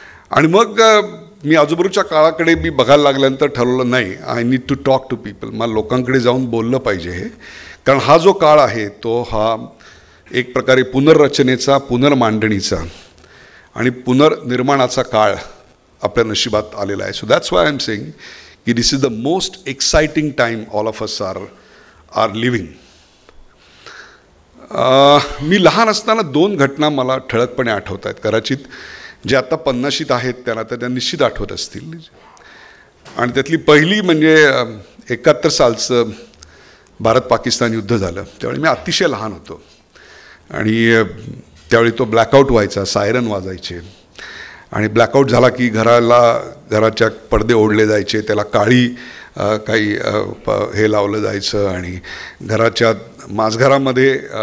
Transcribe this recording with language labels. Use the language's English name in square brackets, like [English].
[Marathi] आणि मग मी आजूबाजूच्या काळाकडे मी बघायला लागल्यानंतर ठरवलं, नाही, [English] I need to talk to people, [Marathi] मला लोकांकडे जाऊन बोललं पाहिजे हे. कारण हा जो काळ आहे तो हा एक प्रकारे पुनर्रचनेचा, पुनर्मांडणीचा आणि पुनर्निर्माणाचा काळ आपल्या नशिबात आलेला आहे. [English] So that's why I am saying की this is the most exciting time all of us are living. [Marathi] मी लहान असताना 2 घटना मला ठळकपणे आठवत आहेत. कदाचित जे आता 50शीत आहेत त्यांना तर त्या निश्चित आठवत असतील. आणि त्यातली पहिली म्हणजे 71 सालचं भारत पाकिस्तान युद्ध झालं. त्यावेळी मी अतिशय लहान होतो आणि त्यावेळी तो ब्लॅकआउट व्हायचा, सायरन वाजायचे आणि ब्लॅकआउट झाला की घराच्या पडदे ओढले जायचे, त्याला काळी काही हे लावलं जायचं आणि घराच्या माजघरामध्ये